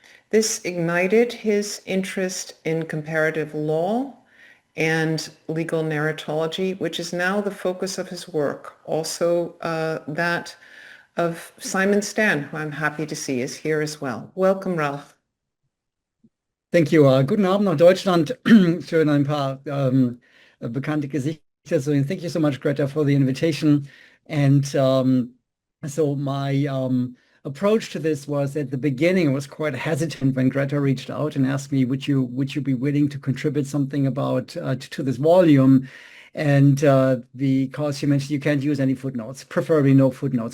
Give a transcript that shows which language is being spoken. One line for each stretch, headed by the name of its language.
English: This ignited his interest in comparative law and legal narratology, which is now the focus of his work. Also that of Simon Stan, who I'm happy to see is here as well. Welcome, Ralph. Thank you.
German: Guten Abend nach Deutschland. Schön ein paar bekannte Gesichter.
English: So thank you so much, Greta, for the invitation. And so my approach to this was at the beginning, I was quite hesitant when Greta reached out and asked me, would you be willing to contribute something about to this volume? And because she mentioned you can't use any footnotes, preferably no footnotes.